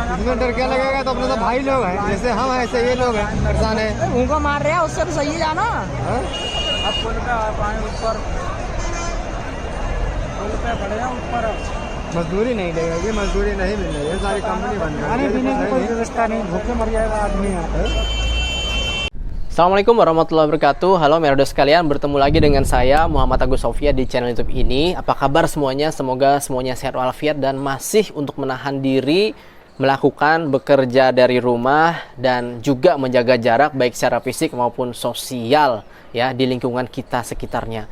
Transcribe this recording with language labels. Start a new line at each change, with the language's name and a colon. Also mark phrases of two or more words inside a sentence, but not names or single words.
Hindi: इसमें डर क्या लगेगा, तो अपने तो भाई लोग हैं, जैसे हम हैं ऐसे ये लोग हैं, परेशान है। उनको मार रहे हैं, उससे तो सही है जाना। अब पुल पे आप आए ऊपर, पुल पे खड़े हैं ऊपर। मजदूरी नहीं देगा, ये मजदूरी नहीं मिल रही है, सारी कंपनी बंद है, खाने पीने की कोई व्यवस्था नहीं, भूखे मर जाएगा आदमी यहाँ पे।
Arabic: السلام عليكم ورحمة الله وبركاته.
Indonesian: Halo Merdo sekalian, bertemu lagi dengan saya Muhammad Agus Sofia di channel YouTube ini. Apa kabar semuanya? Semoga semuanya sehat walafiat dan masih untuk menahan diri melakukan bekerja dari rumah dan juga menjaga jarak baik secara fisik maupun sosial ya di lingkungan kita sekitarnya.